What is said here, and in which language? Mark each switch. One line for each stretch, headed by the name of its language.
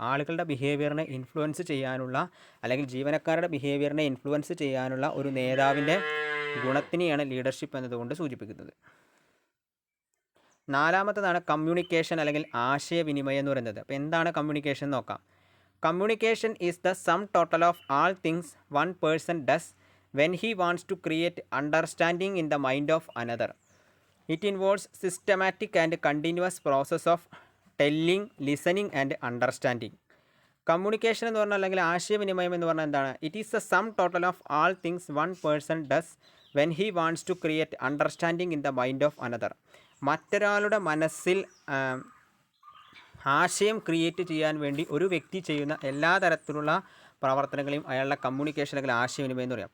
Malayalam: ആളുകളുടെ ബിഹേവിയറിനെ ഇൻഫ്ലുവൻസ് ചെയ്യാനുള്ള അല്ലെങ്കിൽ ജീവനക്കാരുടെ ബിഹേവിയറിനെ ഇൻഫ്ലുവൻസ് ചെയ്യാനുള്ള ഒരു നേതാവിൻ്റെ ഗുണത്തിനെയാണ് ലീഡർഷിപ്പ് എന്നതുകൊണ്ട് സൂചിപ്പിക്കുന്നത്. നാലാമത്തതാണ് കമ്മ്യൂണിക്കേഷൻ അല്ലെങ്കിൽ ആശയവിനിമയം എന്ന് പറയുന്നത്. അപ്പോൾ എന്താണ് കമ്മ്യൂണിക്കേഷൻ എന്ന് നോക്കാം.
English: Communication is the sum total of all things one person does when he wants to create understanding in the mind of another. It involves systematic and continuous process of telling, listening and understanding.
Malayalam: Communication എന്ന് പറഞ്ഞാൽ അല്ലെങ്കിൽ ആശയവിനിമയം എന്ന് പറഞ്ഞാൽ എന്താണ്?
English: It is the sum total of all things one person does when he wants to create understanding in the mind of another.
Malayalam: മറ്റൊരാളുടെ മനസ്സിൽ ആശയം ക്രിയേറ്റ് ചെയ്യാൻ വേണ്ടി ഒരു വ്യക്തി ചെയ്യുന്ന എല്ലാ തരത്തിലുള്ള പ്രവർത്തനങ്ങളെയും അയാളുടെ കമ്മ്യൂണിക്കേഷൻ അല്ലെങ്കിൽ ആശയവിനിമയം എന്ന് പറയാം.